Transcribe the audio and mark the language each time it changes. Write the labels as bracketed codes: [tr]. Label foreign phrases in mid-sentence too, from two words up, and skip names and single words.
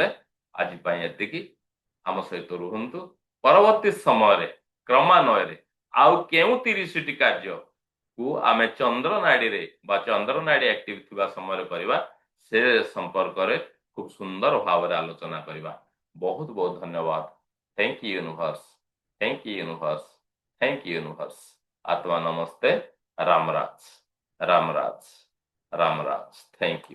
[or] ଆଜି ପାଇଁ ଏତିକି। ଆମ ସହିତ ରୁହନ୍ତୁ। ପରବର୍ତ୍ତୀ ସମୟରେ କ୍ରମାନ୍ୱୟରେ ଆଉ କେଉଁ 30ଟି କାର୍ଯ୍ୟକୁ ଆମେ ଚନ୍ଦ୍ର ନାଡିରେ ବା ଚନ୍ଦ୍ର ନାଡି ଆକ୍ଟିଭ ଥିବା ସମୟରେ କରିବା, ସେ ସମ୍ପର୍କରେ ଖୁବ ସୁନ୍ଦର ଭାବରେ ଆଲୋଚନା କରିବା। ବହୁତ ବହୁତ ଧନ୍ୟବାଦ। [en] thank you universe, thank you universe, thank you universe. [hi] आत्मा नमस्ते। रामराज, रामराज, रामराज। [en] thank you.